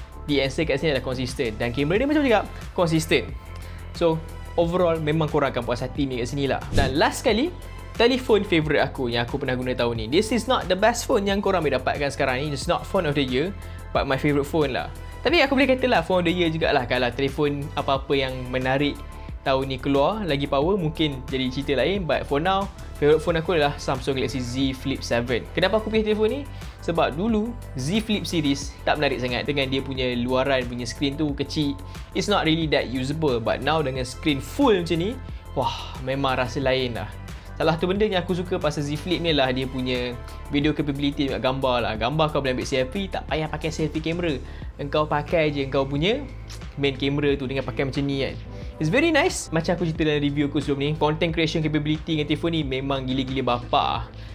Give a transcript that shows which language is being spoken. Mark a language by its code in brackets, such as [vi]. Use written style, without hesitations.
[en] the answer [ms] kat sini adalah konsisten. Dan kamera dia macam cakap, konsisten. So, overall memang korang akan puas hati ni kat sini lah. Dan last sekali, telefon favourite aku yang aku pernah guna tahun ni. [en] This is not the best phone [ms] yang korang boleh dapatkan sekarang ni. [en] It's not phone of the year, but my favourite phone lah. [ms] Tapi aku boleh kata lah [en] phone of the year [ms] jugalah. Kalau telefon apa-apa yang menarik tahun ni keluar, lagi power, mungkin jadi cerita lain. [en] But for now, [ms] favourite phone aku adalah Samsung Galaxy Z Flip 7. Kenapa aku pilih telefon ni? Sebab dulu Z Flip series tak menarik sangat dengan dia punya luaran punya screen tu kecil. [en] It's not really that usable. But now [ms] dengan screen full macam ni, wah, memang rasa lain lah. Salah satu benda yang aku suka pasal Z Flip ni lah dia punya video capability dengan gambar lah. Gambar kau boleh ambil selfie, tak payah pakai selfie kamera. Engkau pakai je engkau punya main kamera tu dengan pakai macam ni kan. [en] It's very nice. [ms] Macam aku cerita dalam review aku sebelum ni, content creation capability dengan telefon ni memang gila-gila bapa.